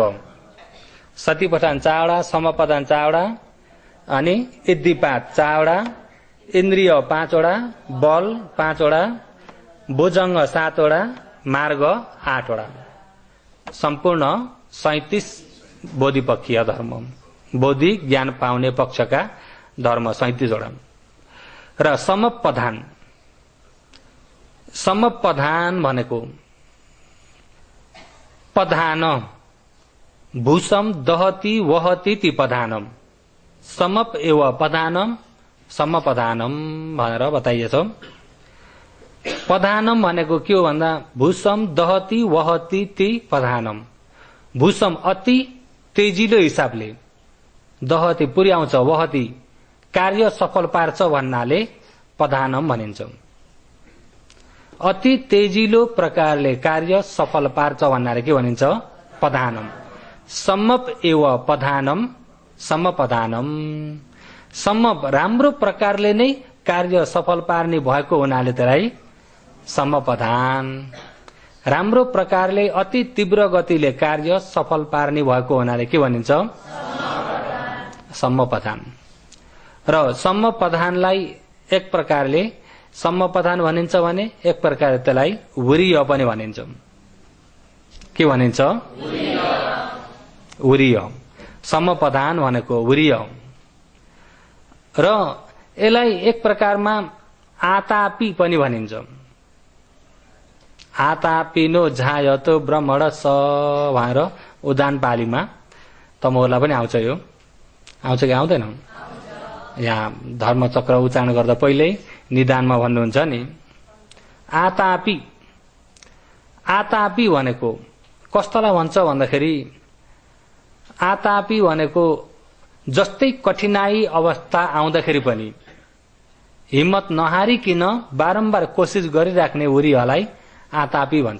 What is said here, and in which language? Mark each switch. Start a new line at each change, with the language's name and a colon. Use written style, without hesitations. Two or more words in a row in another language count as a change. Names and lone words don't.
Nepali: सतिपठान 4 वटा, सम्मपदान 4 वटा, अनि इद्धिपाद 4 वटा, इन्द्रिय 5 वटा, बल 5 वटा, बोझङ्ग 7 वटा, मार्ग 8 वटा। सम्पूर्ण 37 बोधिपक्षीय धर्म, बोधि ज्ञान पाउने पक्षका धर्म 37 वटा। र सम्मपदान भनेको
Pali: पधान भूषम दहति वहति ति पधानम समप एव पधानम सम्मपदानम
Nepali: भनेर बताइएछ। पधानम भनेको के हो भन्दा
Pali: भूषम दहति वहति ति पधानम।
Nepali: भूषम अति तेजिलो हिसाबले, दहति पुर्याउँछ, वहति कार्य सफल पार्छ भन्नाले पधानम भनिन्छ। अति तेजिलो प्रकारले कार्य सफल पार्छ भन्नाले के भनिन्छ?
Pali: पधानम। सम्मप एव पधानम समपधानम।
Nepali: सम्मप राम्रो प्रकारले नै कार्य सफल पार्ने भएको हुनाले त्यसलाई समपधान। राम्रो प्रकारले अति तीव्र गतिले कार्य सफल पार्ने भएको हुनाले के भनिन्छ? समपधान। र समपधानलाई एक प्रकारले समपधान भनिन्छ भने एक प्रकारले त्यसलाई वरीय पनि भनिन्छ। के भनिन्छ? वरीय। समपधान भनेको वरीय। र यसलाई एक प्रकारमा आतापी पनि भनिन्छ।
Pali: आतापिनो झायतो ब्रह्मण स
Nepali: भनेर उदान पालीमा तमोरलाई पनि आउँछ। यो आउँछ कि आउँदैन? यहाँ धर्मचक्र उच्चारण गर्दा पहिल्यै निदानमा भन्नुहुन्छ नि आतापी। आतापी भनेको कस्तोलाई भन्छ भन्दाखेरि आतापी भनेको जस्तै कठिनाई अवस्था आउँदाखेरि पनि हिम्मत नहारिकन बारम्बार कोसिस गरिराख्ने वरीयलाई आतापी भन्छ।